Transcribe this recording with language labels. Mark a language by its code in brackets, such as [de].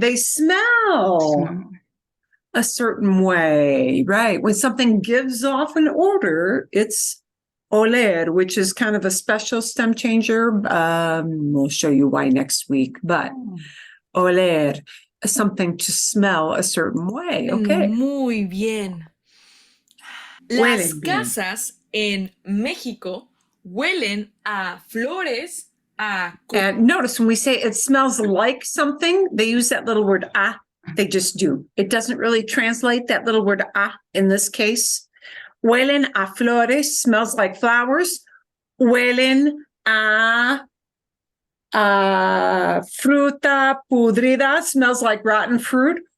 [en] They smell a certain way, right? When something gives off an odor, it's oler, which is kind of a special STEM changer. We'll show you why next week, but oler, something to smell a certain way. Okay. [es] muy bien. Las Huelen bien. casas en México huelen a flores, a [en] And notice when we say it smells like something, they use that little word ah. They just do. It doesn't really translate that little word ah in this case. [es] Huelen a flores, [en] smells like flowers. [es] Huelen a fruta pudrida, [en] smells like rotten fruit.